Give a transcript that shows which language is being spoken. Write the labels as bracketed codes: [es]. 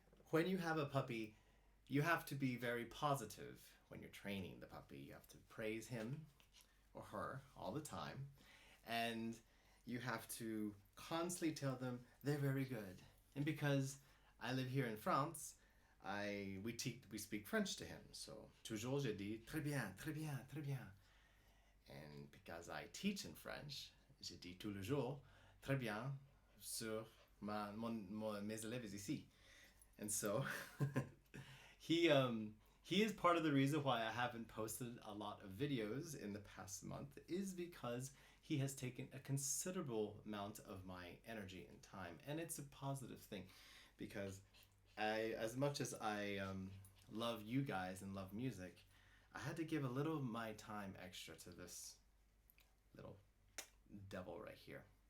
[en] When you have a puppy, you have to be very positive when you're training the puppy. You have to praise him or her all the time. And you have to constantly tell them they're very good. And because I live here in France, we speak French to him. [fr] So, toujours je dis très bien, très bien, très bien. [en] And because I teach in French, [fr] je dis tous les jours très bien sur mes élèves ici. [en] And so, he is part of the reason why I haven't posted a lot of videos in the past month, is because he has taken a considerable amount of my energy and time, and it's a positive thing, because as much as I love you guys and love music, I had to give a little of my time extra to this little devil right here.